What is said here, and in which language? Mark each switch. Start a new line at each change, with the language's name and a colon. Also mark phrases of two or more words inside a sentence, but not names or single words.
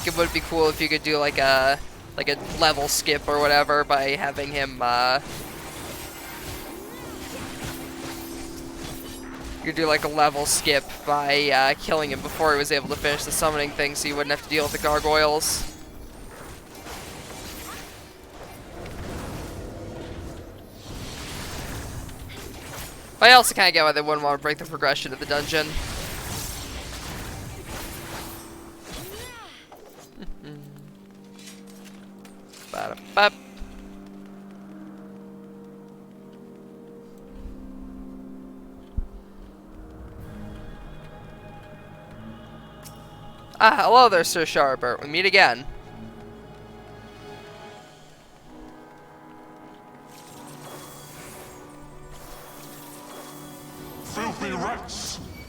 English: It would be cool if you could do like a level skip or whatever by having him you could do like a level skip by killing him before he was able to finish the summoning thing, so you wouldn't have to deal with the gargoyles. But I also kind of get why they wouldn't want to break the progression of the dungeon. Ba-da-ba. Ah, hello there, Sir Sharbert. We meet again. Filthy rats!